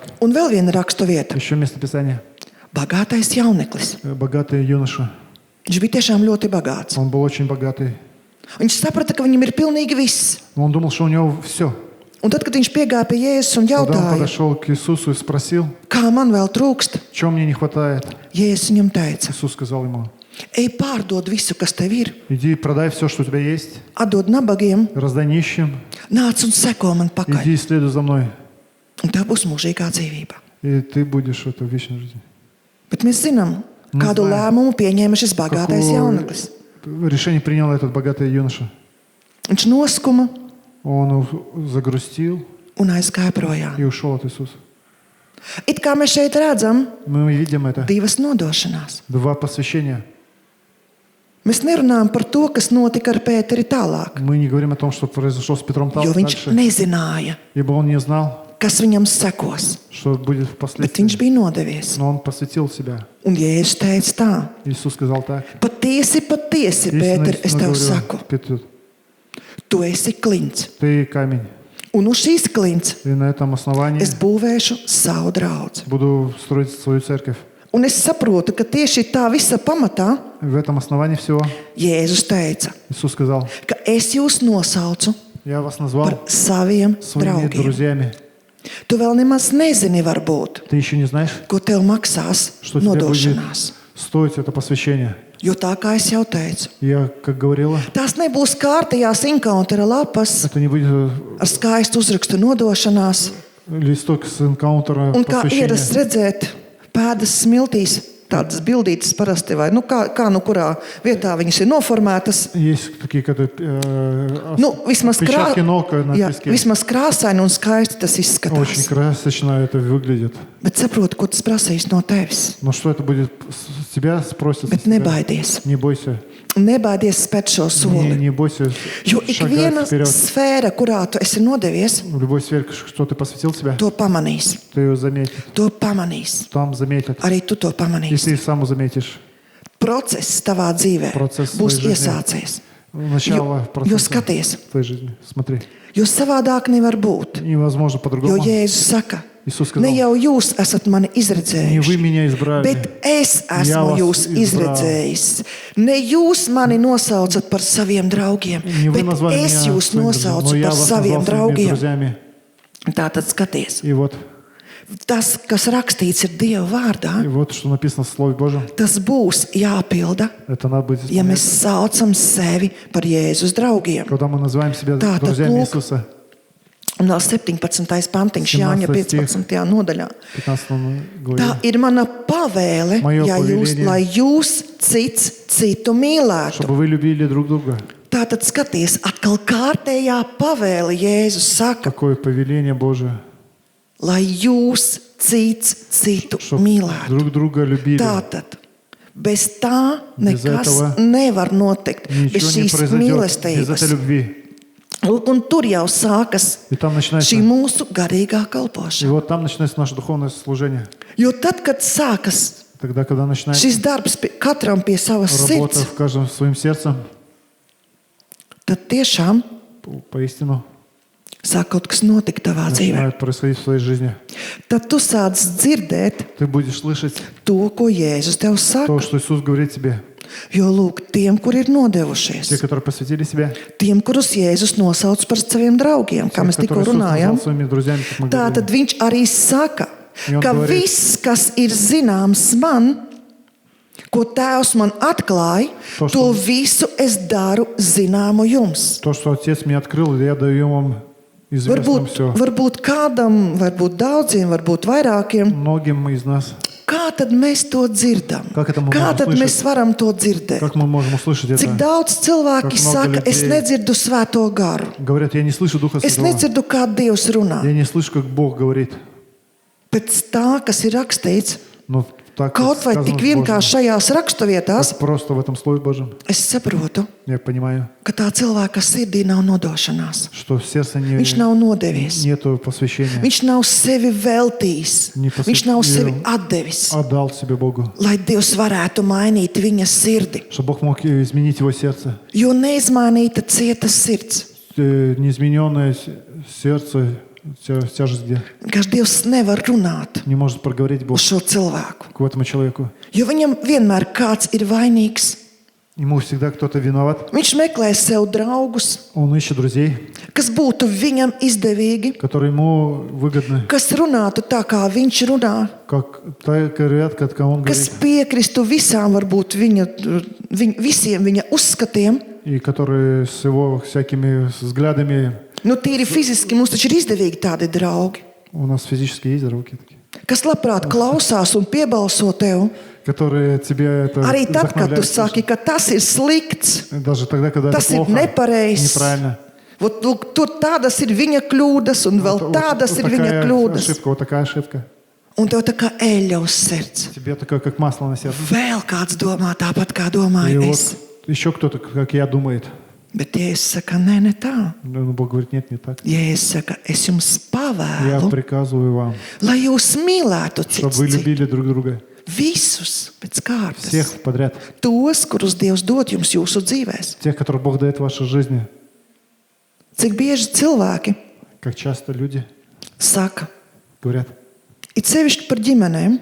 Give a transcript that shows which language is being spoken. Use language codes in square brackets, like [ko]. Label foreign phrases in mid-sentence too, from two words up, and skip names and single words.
[lv] un vēl viena rakstu vieta. [ru] еще место Писания. [lv] Bagātais jauneklis. [ru] Богатый юноша. [lv] Viņš bija tiešām ļoti bagāts. [ru] Он был очень богатый. [lv] Viņš saprata, ka viņam ir pilnīgi viss. [ru] Но он думал, что у него все. [lv] Un tad, kad viņš piegāja pie Jēzus un [ru] Когда он [lv] jautāja, [ru] подошел к Иисусу и спросил, [lv] kā man vēl trūkst, [ru] чего мне не хватает, [lv] Jēzus viņam teica: [ru] Иисус сказал ему, [lv] ej, pārdod visu, kas tev ir, [ru] иди продай все, что у тебя есть, [lv] atdod nabagiem, [ru] раздай нищим, [lv] nāc un seko man pakaļ, [ru] иди и следуй за мной, [lv] un tev būs mūžīgā dzīvība. [ru] и ты будешь в этой вечной жизни. [lv] Bet mēs zinām, Mēs kādu zinām. lēmumu pieņēma šis bagātais [ru] Какое [lv] jauneklis. [ru] решение принял этот богатый юноша? [lv] Viņš noskuma [ru] Он загрустил [lv] un aizgāja projām. [ru] и ушел от Иисуса. [lv] It kā mēs šeit redzam, [ru] Мы видим это. [lv] divas nodošanās. [ru] Два посвящения. [lv] Mēs nerunājam par to, kas notika ar Pēteri tālāk, [ru] Мы не говорим о том, что произошло с Петром [lv] jo viņš [ru] дальше, [lv] nezināja, [ru] ибо он не знал, [lv] kas viņam sekos. [ru] что будет [lv] Bet [ru] впоследствии. [lv] viņš bija nodevies. [ru] Но он посвятил себя. [lv] Un Jēzus teica tā: [ru] Иисус сказал так. [lv] patiesi, patiesi, Pēter, es tev saku, [ru] Петр, [lv] tu esi klints. [ru] ты камень. [lv] Un uz šīs klints [ru] И на этом основании [lv] es būvēšu savu draugu. [ru] буду строить свою церковь. [lv] Un es saprotu, ka tieši tā visa pamatā [ru] В этом основании всего [lv] Jēzus teica, [ru] Иисус сказал: [lv] ka es jūs nosaucu [ru] я вас [lv] par [ru] назвал [lv] saviem [ru] своими [lv] draugiem. [ru] друзьями. [lv] Tu vēl nemaz nezini, varbūt, [ru] Ты еще не знаешь, [lv] ko tev maksās [ru] что тебе будет [lv] nodošanās. [ru] стоить это посвящение. [lv] Jo tā kā es jau teicu, [ru] Я, как говорила, [lv] tās nebūs kārtējās inkauntera lapas [ru] это не будет [lv] ar skaistu uzrakstu nodošanās. [ru] листок с энкаунтера [lv] Un kā [ru] посвящения. [lv] ierasts redzēt, pēdas smiltīs, tādas bildītas parasti, vai kā nu kurā vietā viņas ir noformētas. [ru] Есть такие [lv] Vismaz, [ru] отпечатки ног на [lv] jā, [ru] песке. [lv] vismaz krāsaini un skaisti tas [ru] Очень [lv] izskatās. [ru] красочно это выглядит. [lv] Bet saprotu, ko tas prasīs no tevis. [ru] Но что это будет с тебя спросят? [lv] Bet nebaidies. [ru] Не бойся. [lv] Nebaidies spēt šo soli. [ru] Не бойся [lv] Jo ik viena [ru] шагать вперед. [lv] sfēra, kurā tu esi nodevies, [ru] В любой сфере, что ты посвятил себя, [lv] to pamanīs. [ru] ты ее заметишь. [lv] To pamanīs. [ru] Там заметят. [lv] Arī tu to [ru] И [lv] pamanīsi. [ru] ты сам заметишь. [lv] Process tavā dzīvē [ru] Process [lv] būs [ru] твоей жизни. [lv] iesācies. [ru] Начало [lv] Jo [ru] процесса [lv] skaties, [ru] твоей жизни. Смотри. [lv] jo savādāk nevar būt. [ru] Невозможно [lv] Jo [ru] по-другому. [lv] Jēzus saka, [ru] Иисус [lv] ne [ru] сказал: [lv] jau jūs esat mani [ru] не [lv] izredzējuši, [ru] вы меня избрали, [lv] bet es [ru] Jā, [lv] esmu [ru] vas [lv] jūs [ru] izbrāl. [lv] izredzējis. Ne jūs mani nosaucat par saviem draugiem, [ru] не вы [lv] bet [ru] назвали [lv] es [ru] меня [lv] jūs [ru] своими друзьями, но [lv] nosaucu [ru] я [lv] par [ru] вас [lv] saviem [ru] назвал своими [lv] draugiem. [ru] друзьями. [lv] Tātad skaties, [ru] И вот, [lv] tas, kas rakstīts ir Dieva vārdā, [ru] что написано в Слове Божьем, [lv] tas būs jāpilda, [ru] это надо будет [lv] ja mēs [ru] исполнять. [lv] saucam sevi par Jēzus draugiem. [ru] Когда мы называем себя [lv] Tā, tad [ru] друзьями [lv] lūk. [ru] Иисуса, [lv] Un vēl 17. pantiņš [ru] 17. [lv] Jāņa 15. nodaļā. [ru] 15 [lv] Tā [ru] главе, [lv] ir mana pavēle, [ru] Moje [lv] lai [ru] повеление. [lv] jūs cits citu mīlētu. [ru] чтобы вы любили друг друга. [lv] Tātad skaties, atkal kārtējā pavēle Jēzus saka, [ru] Какое повеление Божие, [lv] lai jūs cits citu [ru] чтобы [lv] mīlētu. [ru] друг друга любили. [lv] Tātad bez tā [ru] Bez [lv] nekas [ru] этого [lv] nevar notikt, bez [ru] Ничего не [lv] šīs [ru] произойдет без [lv] mīlestības. [ru] этой любви. [lv] Lūk, un tur jau sākas [ru] И там начинается, [lv] šī mūsu garīgā [ru] и [lv] kalpošana. [ru] вот там начинается наше духовное служение. [lv] Jo tad, kad sākas [ru] Тогда, когда начинается [lv] šis darbs katram pie savas [ru] работа [lv] sirds, [ru] в каждом своим сердцем, [lv] tad tiešām [ru] поистину [lv] sāk kaut kas notikt tavā dzīvē. [ru] начинает происходить в своей жизни. [lv] Tad tu sāc dzirdēt [ru] Ты будешь слышать [lv] to, ko Jēzus tev [ru] то, [lv] saka. [ru] что Иисус говорит тебе. [lv] Jo lūk, tiem, kur ir [ru] Те, [lv] nodevušies, [ru] которые посвятили себя, [lv] tiem, kurus Jēzus nosauc par saviem draugiem, kā [ru] те, [lv] mēs tikko [ru] которые Иисус назвал [lv] runājām, [ru] своими друзьями, как мы [lv] tā tad [ru] говорили. [lv] viņš arī saka, Un ka [ru] говорит, [lv] viss, kas ir zināms man, ko Tēvs man atklāja, [ru] To, [lv] to [ru] что- [lv] visu es daru zināmu jums. [ru] То, что Отец мне открыл, я даю вам известным все. [lv] Varbūt kādam, varbūt daudziem, varbūt vairākiem. [ru] Многим из нас. [lv] Kā tad mēs to dzirdam? Kā tad mēs Kā varam tad [ru] услышать? [lv] mēs varam to dzirdēt? [ru] Как мы можем услышать [lv] Cik [ru] это? [lv] daudz cilvēki [ru] Как много [lv] saka, es [ru] людей. [lv] nedzirdu svēto garu. [ru] Говорят, я не слышу Духа [lv] Es [ru] Святого. [lv] nedzirdu, kā Dievs runā. [ru] Я не слышу, как Бог говорит. [lv] Pēc tā, kas ir rakstīts, [ru] Но так, [lv] kaut vai [ru] сказано [lv] tik [ru] в Божьем, [lv] vienkārši šajās raksturvietās, [ru] как просто в этом Слове Божьем, [lv] es saprotu, [ru] я понимаю, [lv] ka tā cilvēka sirdī nav nodošanās. [ru] что в сердце [lv] Viņš nav nodevies. [ru] нету посвящения. [lv] Viņš nav sevi veltījis. [ru] Не [lv] Viņš nav sevi [ru] посвятил, [lv] atdevis, [ru] отдал себе Богу, [lv] lai Dievs varētu mainīt viņa sirdi. [ru] чтобы Бог мог изменить его сердце. [lv] Jo neizmainīta cieta sirds. [ru] Неизмененное сердце, тяжесть где? [lv] Vienkārši Dievs nevar runāt [ru] Не может проговорить Бог [lv] uz šo cilvēku. [ru] к этому человеку. [lv] Jo viņam vienmēr kāds ir vainīgs. [ru] Ему всегда кто-то виноват. [lv] Viņš meklē sev draugus, [ru] Он ищет друзей, [lv] kas būtu viņam izdevīgi, [ru] которые ему выгодны. [lv] kas runātu tā, kā viņš runā, [ru] Как так говорят, как он [lv] kas [ru] говорит. [lv] piekristu visām, varbūt visiem viņa uzskatiem. [ru] И которые с его всякими взглядами. [lv] Nu, tīri fiziski mums taču ir izdevīgi tādi draugi, [ru] У нас физически есть руки такие, [lv] kas labprāt klausās un piebalso tev. [ru] которые тебе это [lv] Arī tad, kad tu [ru] вдохновляют. [lv] saki, ka tas ir slikts, [ru] Даже тогда, когда [lv] tas [ru] это [lv] ir [ru] плохо, [lv] nepareizs. [ru] неправильно. [lv] Vot, lūk, tur tādas ir viņa kļūdas, un vēl tādas ir viņa [ru] такая [lv] kļūdas. [ru] ошибка, вот такая ошибка. [lv] Un tev tā kā eļļa uz sirds. [ru] Тебе такое, как масло на сердце. [lv] Vēl kāds domā tāpat, kā [ru] И [lv] domāju [ru] вот [lv] es. [ru] еще кто-то, как я, думает. [lv] Bet Jēzus saka, nē, ne tā. [ru] Но Бог говорит, нет, не так. [lv] Jēzus saka, es jums [ru] Я [lv] pavēlu, [ru] приказываю вам, [lv] lai jūs mīlētu [ru] чтобы [lv] citus [ru] вы [lv] citus. [ru] любили друг друга. [lv] Visus pēc kārtas. [ru] Всех подряд. [lv] Tos, kurus Dievs dod jums jūsu dzīvēs. [ru] Тех, которых Бог дает в вашей жизни. [lv] Cik bieži cilvēki [ru] Как часто люди [lv] saka, [ru] говорят [lv] it sevišķi par ģimenēm,